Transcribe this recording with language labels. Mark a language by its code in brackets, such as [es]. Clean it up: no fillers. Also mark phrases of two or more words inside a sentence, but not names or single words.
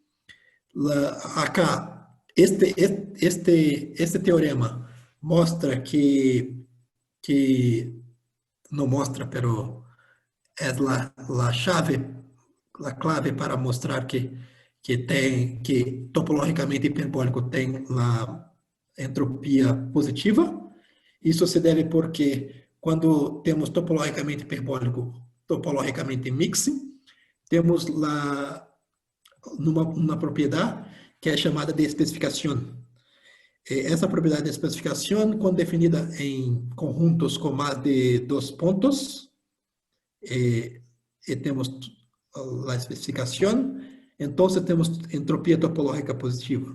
[pt] Acá, este teorema mostra que não mostra, pero é a clave para mostrar que topologicamente hiperbólico tem a entropia positiva. Isso se deve porque quando temos topologicamente hiperbólico, topologicamente mixing, temos uma propriedade que é chamada de especificação. Essa propriedade de especificação, quando definida em conjuntos com mais de 2 pontos, e temos a especificação, então temos entropia topológica positiva.